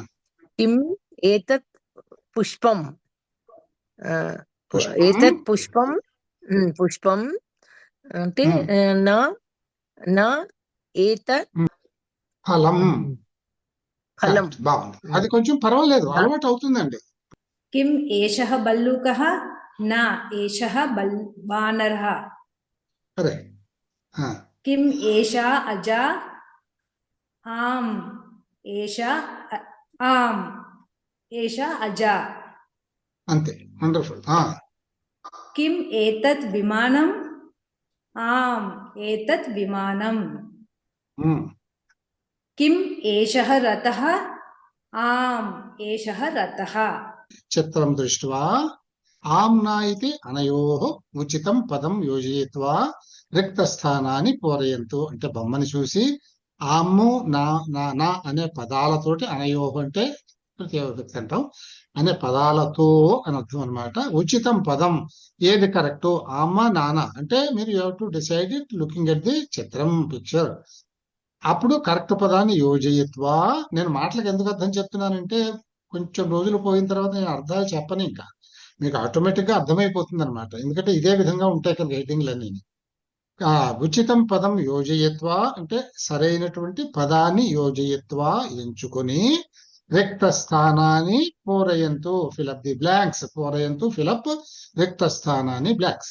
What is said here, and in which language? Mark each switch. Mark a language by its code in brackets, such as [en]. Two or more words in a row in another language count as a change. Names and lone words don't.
[sa] కిం ఏతత్ పుష్పం పుష్పం ఏతత్ పుష్పం పుష్పం అంటే నా నా ఏతత్ ఫలం. ఫలం. [te] Correct. బాగుంది. అది కొంచెం పర్వాలేదు, అలవాటు అవుతుందండి. [sa] किम एषः बल्लूकः न एषः वानरः [te] అరే [sa] किम एषा अजा आम् एषा आम् एषा अजा [te] అంతే, వండర్ఫుల్. [sa] किम एतत् विमानम् आम् एतत् विमानम् किम एषः रथः आम् एषः रथः చిత్రం దృష్ట్వా ఆమ్నా ఇది అనయోః ఉచితం పదం యోజయిత్వా రిక్తస్థానాన్ని పూరయంతు. [te] అంటే బొమ్మని చూసి ఆమ్ము నా నా నా అనే పదాలతోటి, అనయోః అంటే తృతీయ విభక్తి అంటాం, అనే పదాలతో అని అర్థం అనమాట. [sa] ఉచితం పదం [te] ఏది కరెక్ట్, ఆమ్మ నాన్న అంటే మీరు [en] you have to decide it looking at the chitram picture. [te] అప్పుడు కరెక్ట్ పదాన్ని యోజయిత్వా. నేను మాటలకు ఎందుకు అర్థం చెప్తున్నానంటే కొంచెం రోజులు పోయిన తర్వాత నేను అర్థాలు చెప్పను, ఇంకా మీకు ఆటోమేటిక్ గా అర్థమైపోతుంది అనమాట. ఎందుకంటే ఇదే విధంగా ఉంటాయి కదా హెడ్డింగ్లన్నీ. [sa] ఉచితం పదం యోజయత్వా [te] అంటే సరైనటువంటి పదాన్ని యోజయత్వా ఎంచుకొని రిక్త స్థానాన్ని పూరయంతు, [en] fill up the blanks, [te] పూరయంతు ఫిలప్ రిక్త స్థానాన్ని బ్లాంక్స్.